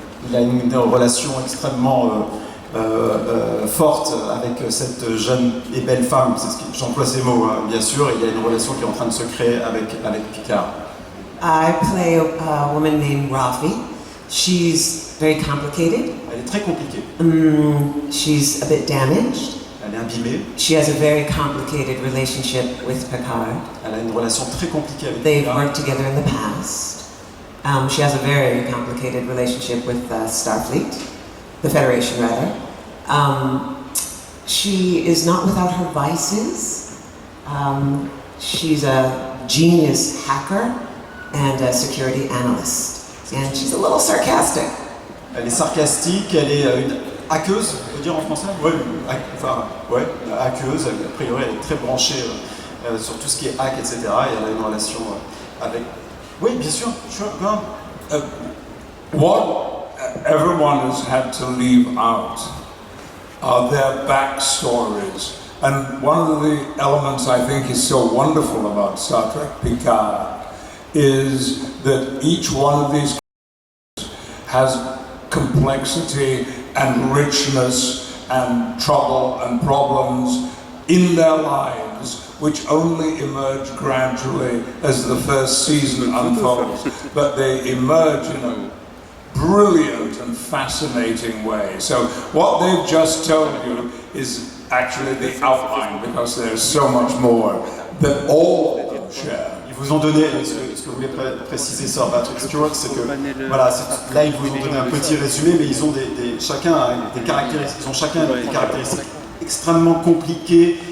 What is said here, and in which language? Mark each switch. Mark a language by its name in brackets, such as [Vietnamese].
[French] Il a une relation extrêmement forte avec cette jeune et belle femme, j'emploie ces mots bien sûr, et il y a une relation qui est en train de se créer avec Picard. [English] I play a woman named Rafi. She's very complicated. [French] Elle est très compliquée. [English] She's a bit damaged. [French] Elle est imbibée. [English] She has a very complicated relationship with Picard. [French] Elle a une relation très compliquée avec [English] They've [French] Picard. [English] worked together in the past. She has a very complicated relationship with Starfleet, the Federation rather. She is not without her vices. She's a genius hacker and a security analyst. And she's a little sarcastic. [French] Elle est sarcastique, elle est une hackeuse, on peut dire en français? Ouais, hackeuse, a priori elle est très branchée sur tout ce qui est hack, etc. Et elle a une relation avec... Oui, bien sûr, [English] sure, go on. What everyone has had to leave out are their backstories. And one of the elements I think is so wonderful about Star Trek Picard is that each one of these characters has complexity and richness and trouble and problems in their lives, which only emerge gradually as the first season unfolds, but they emerge in a brilliant and fascinating way. So what they've just told you is actually the outline, because there's so much more that all of them share. [French] Ils vous ont donné, ce que voulait préciser Sir Patrick Stewart, c'est que voilà, là ils vous ont donné un petit résumé, mais ils ont chacun a des caractéristiques, ils ont chacun des caractéristiques extrêmement compliquées.